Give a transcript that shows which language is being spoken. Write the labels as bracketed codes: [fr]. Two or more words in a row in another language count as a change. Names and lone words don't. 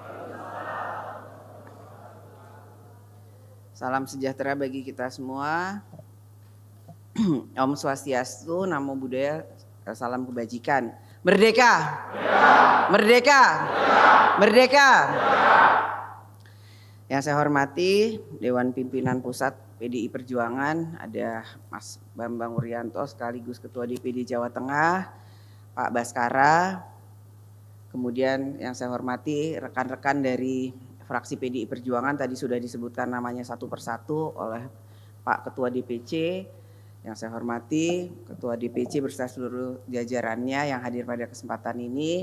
[id] Salam sejahtera bagi kita semua. [ban] Om Swastiastu, [pi] Namo Buddhaya, [id] salam kebajikan. Merdeka! Merdeka! Merdeka! Yang saya hormati Dewan Pimpinan Pusat PDI Perjuangan, ada Mas Bambang Wuryanto sekaligus Ketua DPD Jawa Tengah, Pak Baskara, kemudian yang saya hormati rekan-rekan dari fraksi PDI Perjuangan, tadi sudah disebutkan namanya satu persatu oleh Pak Ketua DPC, yang saya hormati Ketua DPC beserta seluruh jajarannya yang hadir pada kesempatan ini.